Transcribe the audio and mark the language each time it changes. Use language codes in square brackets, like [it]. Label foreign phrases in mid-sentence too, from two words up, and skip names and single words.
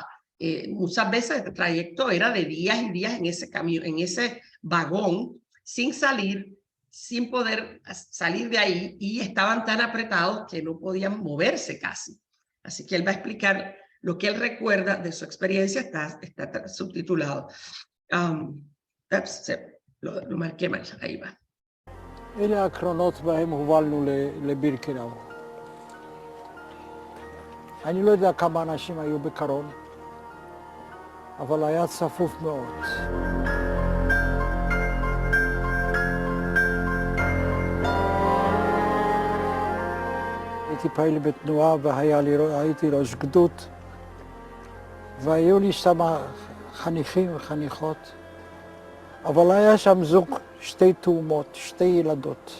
[es] Muchas veces el trayecto era de días y días en ese camión, en ese vagón, sin poder salir de ahí, y estaban tan apretados que no podían moverse casi. Así que él va a explicar lo que él recuerda de su experiencia, está subtitulado. Lo marqué mal, ahí va. [he] אלה הקרונות בהם הובלנו לבירקנאו. אני לא יודע כמה אנשים היו בקרון. אבל היה צפוף מאוד. הייתי פעיל בתנועה והייתי ראש גדוד, והיו לי שם חניכים וחניכות, אבל היה שם זוג, שתי תאומות, שתי ילדות.